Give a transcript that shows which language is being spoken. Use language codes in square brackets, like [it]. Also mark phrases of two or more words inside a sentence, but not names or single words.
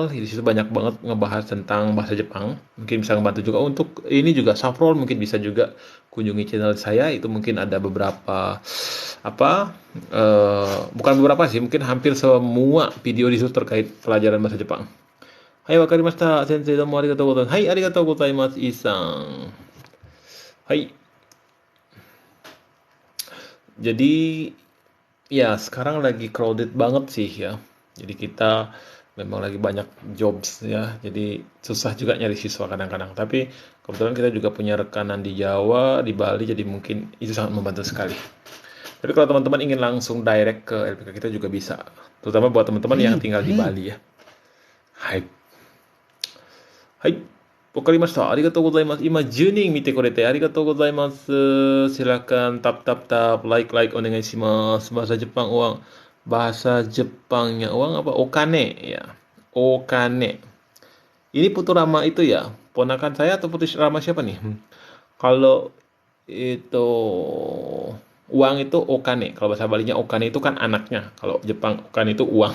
[id] Di situ banyak banget ngebahas tentang bahasa Jepang. Mungkin bisa ngebantu juga untuk ini juga Saffron, mungkin bisa juga kunjungi channel saya. Itu mungkin ada beberapa apa bukan beberapa sih, mungkin hampir semua video di situ terkait pelajaran bahasa Jepang. [ja] Hai, 分かりました、先生、どうもありがとうございます. はい、ありがとうございます, Isang. Hai. [id] Jadi ya sekarang lagi crowded banget sih ya. Jadi kita memang lagi banyak jobs ya. Jadi susah juga nyari siswa kadang-kadang. Tapi kebetulan kita juga punya rekanan di Jawa, di Bali. Jadi mungkin itu sangat membantu sekali. Tapi kalau teman-teman ingin langsung direct ke LPK kita juga bisa. Terutama buat teman-teman yang tinggal di Bali ya. [ja] はい。はい. 分かりました。ありがとうございます. Ima 10人見てくれてありがとうございます。 [id] Silakan tap tap tap like like [ja] onegaishimasu. [id] Bahasa Jepang uang. Bahasa Jepangnya uang apa? Okane ya. Okane. Ini putu Rama itu ya. Ponakan saya atau putu Rama siapa nih? Kalau itu uang itu okane. Kalau bahasa Balinya okane itu kan anaknya. Kalau Jepang okane itu uang.